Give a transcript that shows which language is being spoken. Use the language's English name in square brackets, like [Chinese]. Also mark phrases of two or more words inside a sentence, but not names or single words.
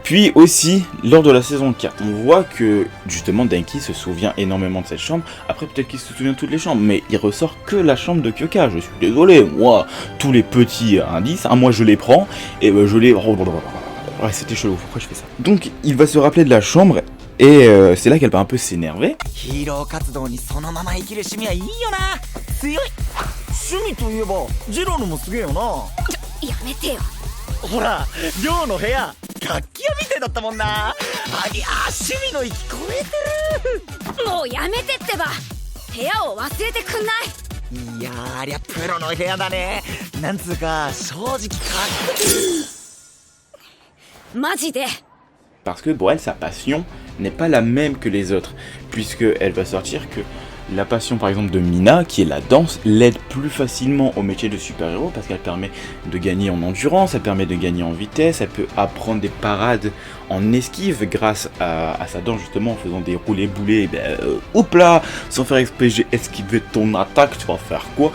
[French] Puis aussi, lors de la saison 4, on voit que justement Denki se souvient énormément de cette chambre. Après peut-être qu'il se souvient de toutes les chambres, mais il ressort que la chambre de Kyoka. Je suis désolé, moi, tous les petits indices, moi je les prends, et je les... Ouais, c'était chelou, pourquoi je fais ça? Donc il va se rappeler de la chambre, et c'est là qu'elle va un peu s'énerver. [Japanese] ヒーロー活動にそのまま生きる趣味はいいよな。強い。趣味といえばジローのもすげえよな。やめてよ。ほら、リョウの部屋楽器屋みたいだったもんな。ありゃ趣味の域超えてる。もうやめてってば。部屋を忘れてくんない。いやー、ありゃプロの部屋だね。なんつうか正直かっこいい。マジで。 [French] Parce que pour elle, sa passion n'est pas la même que les autres, puisqu'elle va sortir que la passion par exemple de Mina, qui est la danse, l'aide plus facilement au métier de super-héros, parce qu'elle permet de gagner en endurance, elle permet de gagner en vitesse, elle peut apprendre des parades en esquive grâce à sa danse justement, en faisant des roulés-boulés, hop là, sans faire esquiver ton attaque, tu vas faire quoi?